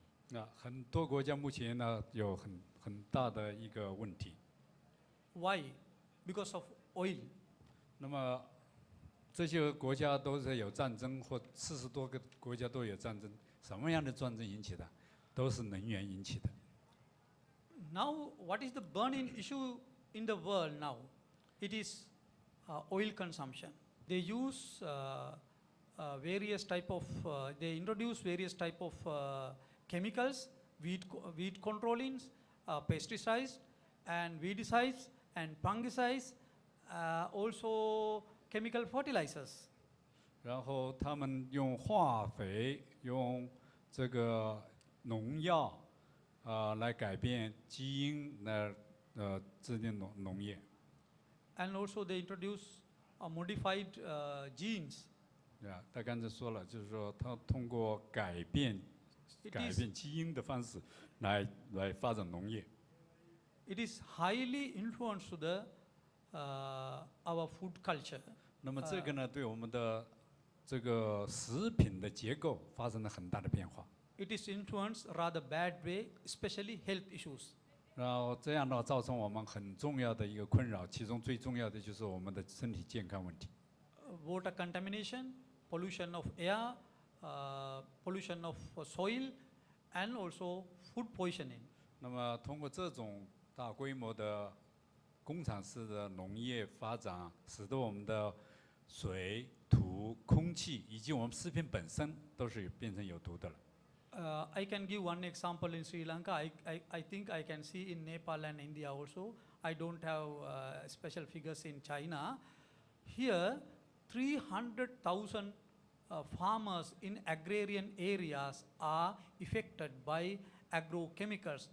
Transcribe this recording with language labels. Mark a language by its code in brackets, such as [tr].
[zh] 那很多国家目前呢有很大的一个问题。 [en] Why? Because of oil. [zh] 那么这些国家都是有战争，或40多个国家都有战争。什么样的战争引起的？都是能源引起的。 [en] Now, what is the burning issue in the world now? It is oil consumption. They use various type of, they introduce various type of chemicals, weed controllings, pesticides, and weedicides, and fungicides, also chemical fertilizers. [zh] 然后他们用化肥，用这个农药，来改变基因，来制定农业。 [en] And also they introduce modified genes. [zh] 对啊，他刚才说了，就是说他通过改变基因的方式来发展农业。 [en] It is highly influenced the our food culture. [zh] 那么这个呢，对我们的这个食品的结构发生了很大的变化。 [en] It is influenced rather bad way, especially health issues. [zh] 然后这样的话，造成我们很重要的一个困扰，其中最重要的就是我们的身体健康问题。 [en] Water contamination, pollution of air, pollution of soil, and also food poisoning. [zh] 那么通过这种大规模的工厂式的农业发展，使得我们的水、土、空气以及我们食品本身都是变成有毒的了。 [en] I can give one example in Sri Lanka. I think I can see in Nepal and India also. I don't have special figures in China. Here, 300,000 farmers in agrarian areas are affected by agrochemicals.